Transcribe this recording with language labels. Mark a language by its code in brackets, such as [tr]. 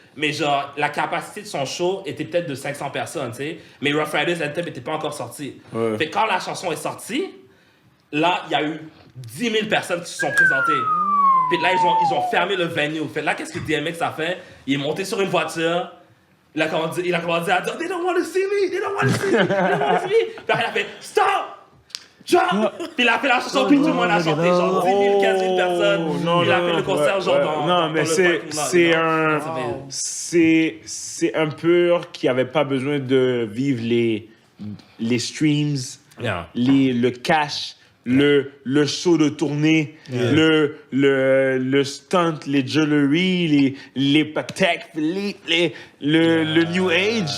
[fr] Mais genre, la capacité de son show était peut-être de 500 personnes, tu sais. Mais Rough Riders Anthem n'était pas encore sorti. Ouais. Fait que quand la chanson est sortie, là, il y a eu 10 000 personnes qui se sont présentées. Puis là, ils ont fermé le venue. Fait là, qu'est-ce que DMX a fait? Il est monté sur une voiture. Il a commencé à dire, [en] they don't want to see me, [fr] they don't want to see me, they don't want to see me. Puis après, il a fait, stop! [en] Jump! [fr] Puis il a fait la chanson, puis tout le monde a chanté, genre 10 000, 15 000 personnes. Il a fait le concert, genre dans mais le c'est parking lot, c'est un pur qui avait pas besoin de vivre les streams, [en] Yeah. [fr] le cash, le show de tournée, le stunt, les jewelry, les Patek Philippe, le New Age.